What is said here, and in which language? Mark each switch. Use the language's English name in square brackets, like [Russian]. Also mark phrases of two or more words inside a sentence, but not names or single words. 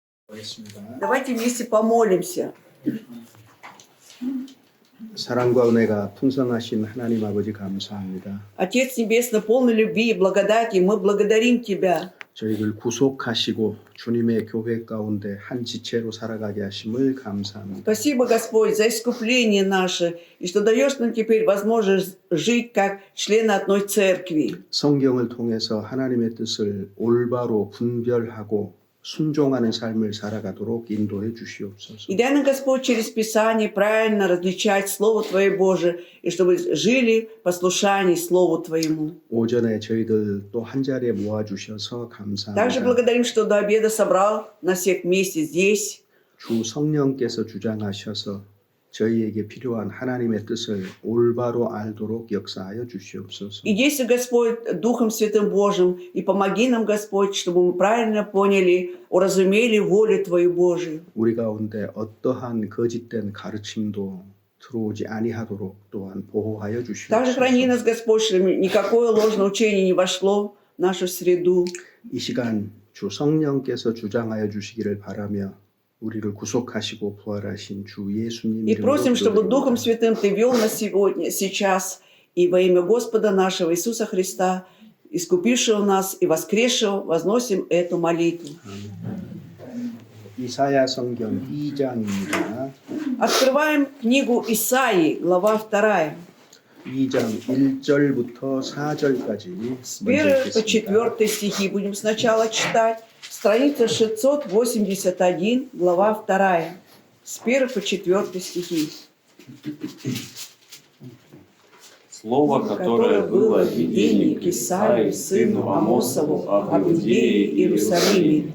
[Russian] Давайте вместе помолимся. [Korean] 사랑과 은혜가 풍성하신 하나님 아버지 감사합니다. [Russian] Отец Небесный, полный любви и благодати, мы благодарим Тебя. [Korean] 저희를 구속하시고 주님의 교회 가운데 한 지체로 살아가게 하심을 감사합니다. [Russian] Спасибо, Господь, за искупление наше, и что даешь нам теперь возможность жить как члены одной церкви. [Korean] 성경을 통해서 하나님의 뜻을 올바로 분별하고 순종하는 삶을 살아가도록 인도해 주시옵소서. [Russian] И дай нам, Господь, через Писание правильно различать Слово Твое Божие, и чтобы жили в послушании Слову Твоему. [Korean] 오전에 저희들 또 한 자리에 모아 주셔서 [Russian] Также [Korean] 감사합니다. [Russian] благодарим, что до обеда собрал нас всех вместе здесь. [Korean] 주 성령께서 주장하셔서 저희에게 필요한 하나님의 뜻을 올바로 알도록 역사하여 주시옵소서. [Russian] И действуй, Господь, Духом Святым Божьим, и помоги нам, Господь, чтобы мы правильно поняли, уразумели волю Твою Божию. [Korean] 우리 가운데 어떠한 거짓된 가르침도 들어오지 아니하도록 또한 보호하여 [Russian] Также храни [Korean] 주시옵소서. [Russian] нас, Господь, чтобы никакое ложное учение не вошло в нашу среду. [Korean] 이 시간 주 성령께서 주장하여 주시기를 바라며 우리를 구속하시고 부활하신 주 예수님 [Russian] И просим, чтобы Духом [Korean] 이름으로 [Russian] Святым Ты вел нас сегодня, сейчас, и во имя Господа нашего Иисуса Христа, искупившего нас и воскресшего, возносим эту молитву. [Korean] 이사야 성경 2장입니다. [Russian] Открываем книгу Исаии, глава 2. [Korean] 2장 1절부터 4절까지 [Russian] С 1 по 4 стихи будем сначала читать. Страница 681, глава 2. С 1 по 4 стихи. Слово, которое было в видении к Исаии, сыну Амосову, об Иудее и Иерусалиме.